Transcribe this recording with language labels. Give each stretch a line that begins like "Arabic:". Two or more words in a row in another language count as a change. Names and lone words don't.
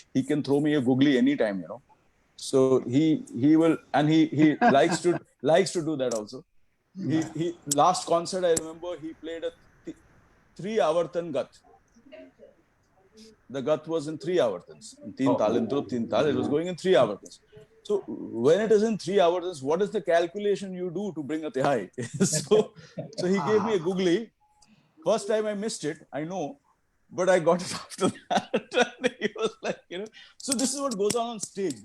English: He can throw me a googly anytime. So he will, and he likes to do that also. He last concert I remember, he played a 3 avartan gat. The gat was in 3 avartans, in
Hindi: teen tal,
English: in
Hindi: drut teen tal.
English: It was going in 3 avartans. So when it is in 3 avartans, what is the calculation you do to bring a tihai? so he gave me a googly. First time I missed it, I know, but I got it after that. And he was like, So this is what goes on stage.